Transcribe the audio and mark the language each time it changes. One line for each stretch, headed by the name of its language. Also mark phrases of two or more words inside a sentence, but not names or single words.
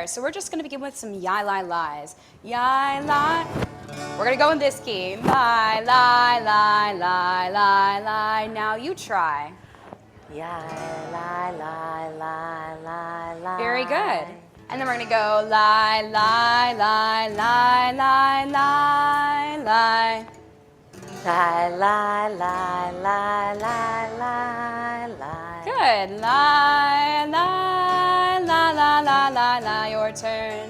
English: So we're just going to begin with some yai lie lies. Yai lie. We're going to go in this key. Lie, lie, lie, lie, lie, lie. Now you try. Yai, lie, lie, lie, lie, lie. Very good. And then we're going to go lie, lie, lie, lie, lie, lie, lie. Lie, lie, lie, lie, lie, lie, lie. Good. Lie, lie, lie, lie, lie, lie, lie. Your turn.